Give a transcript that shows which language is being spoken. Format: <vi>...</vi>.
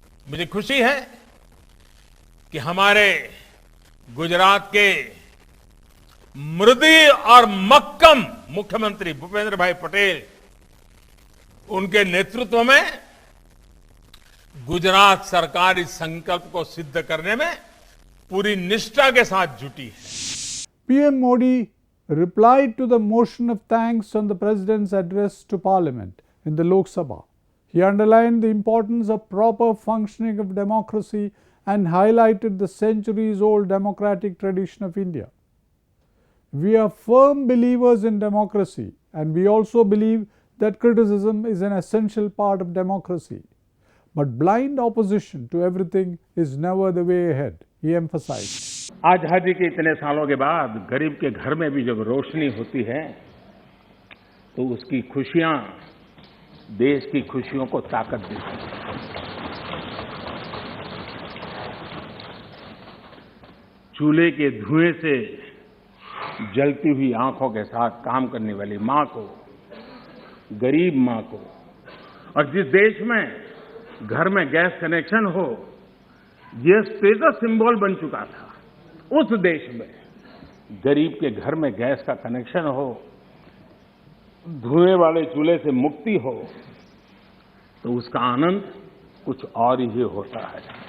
<hi>मुझे खुशी है कि हमारे गुजरात के मृदु और मक्कम मुख्यमंत्री भूपेंद्र भाई पटेल, उनके नेतृत्व में गुजरात सरकार इस संकल्प को सिद्ध करने में पूरी निष्ठा के साथ जुटी है।</hi> <en>PM Modi replied to the motion of thanks on the President's address to Parliament in the Lok Sabha. He underlined the importance of proper functioning of democracy and highlighted the centuries-old democratic tradition of India. We are firm believers in democracy, and we also believe that criticism is an essential part of democracy. But blind opposition to everything is never the way ahead, he emphasized.</en> <hi>आजादी के इतने सालों के बाद गरीब के घर में भी जब रोशनी होती है तो उसकी खुशियां देश की खुशियों को ताकत देती हैं। चूल्हे के धुएं से जलती हुई आंखों के साथ काम करने वाली मां को, गरीब मां को, और जिस देश में घर में गैस कनेक्शन हो यह स्टेटस सिंबल बन चुका था, उस देश में गरीब के घर में गैस का कनेक्शन हो, धुएं वाले चूल्हे से मुक्ति हो, तो उसका आनंद कुछ और ही होता है।</hi>